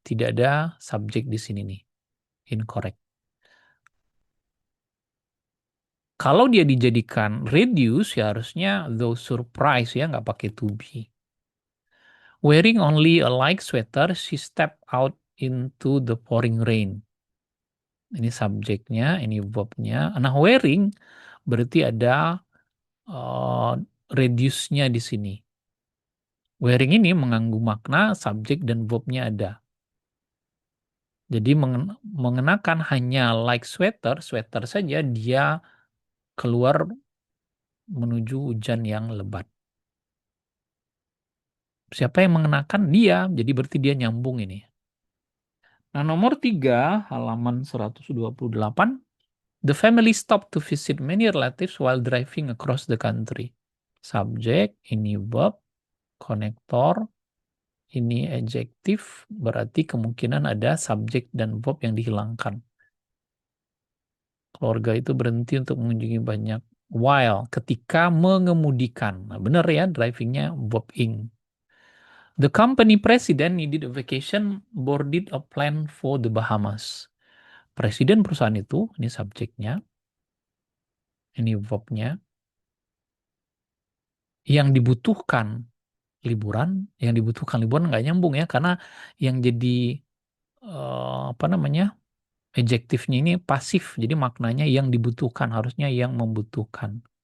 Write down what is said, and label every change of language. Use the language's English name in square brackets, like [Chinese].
[Indonesian] Tidak ada subjek di sini nih. Incorrect. Kalau dia dijadikan reduce, ya harusnya [English] though surprise [Indonesian] ya, nggak pakai to be. [English] Wearing only a light sweater, she stepped out into the pouring rain. [Indonesian] Ini subjeknya, ini verbnya. Nah, wearing berarti ada reduce-nya di sini. Wearing ini mengandung makna subjek dan verbnya ada. Jadi mengenakan hanya [English] like sweater, [Indonesian] sweater saja dia keluar menuju hujan yang lebat. Siapa yang mengenakan? Dia. Jadi berarti dia nyambung ini. Nah, nomor 3, halaman 128. [English] The family stopped to visit many relatives while driving across the country. [Indonesian] Subjek, ini verb, konektor, ini adjektif, berarti kemungkinan ada subjek dan verb yang dihilangkan. Keluarga itu berhenti untuk mengunjungi banyak while, ketika mengemudikan. Nah, benar ya, drivingnya verb ing. [English] The company president needed a vacation, boarded a plane for the Bahamas. [Indonesian] Presiden perusahaan itu, ini subjeknya, ini verbnya, yang dibutuhkan liburan nggak nyambung ya, karena yang jadi apa namanya adjektifnya ini pasif, jadi maknanya yang dibutuhkan, harusnya yang membutuhkan.